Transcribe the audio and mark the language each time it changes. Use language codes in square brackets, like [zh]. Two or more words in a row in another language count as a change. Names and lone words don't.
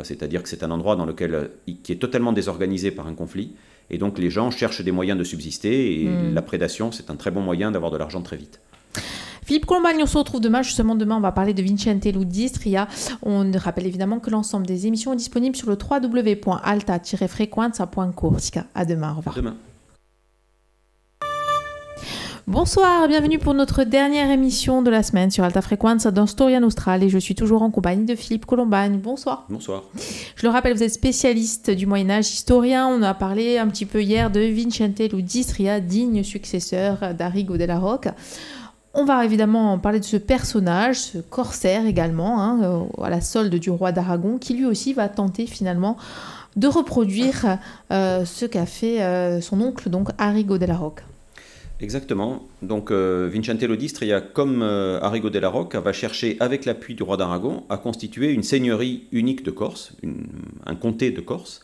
[fr] C'est-à-dire que c'est un endroit qui est totalement désorganisé par un conflit. Et donc les gens cherchent des moyens de subsister, et la prédation, c'est un très bon moyen d'avoir de l'argent très vite. Philippe Colombani, on se retrouve demain. Justement, demain, on va parler de Vincente d'Istria. On rappelle évidemment que l'ensemble des émissions est disponible sur le www.alta-frequenza.corsica. À demain. Au revoir. À demain. Bonsoir, bienvenue pour notre dernière émission de la semaine sur Alta Frequenza dans Storia Nostra, et je suis toujours en compagnie de Philippe Colombani. Bonsoir. Bonsoir. Je le rappelle, vous êtes spécialiste du Moyen-Âge, historien. On a parlé un petit peu hier de Vincente d'Istria, digne successeur d'Arrigo della Rocca. On va évidemment parler de ce personnage, ce corsaire également, à la solde du roi d'Aragon, qui lui aussi va tenter finalement de reproduire ce qu'a fait son oncle, donc Arrigo della Rocca. Exactement. Donc Vincente d'Istria, comme Arrigo della Rocca, va chercher, avec l'appui du roi d'Aragon, à constituer une seigneurie unique de Corse, un comté de Corse.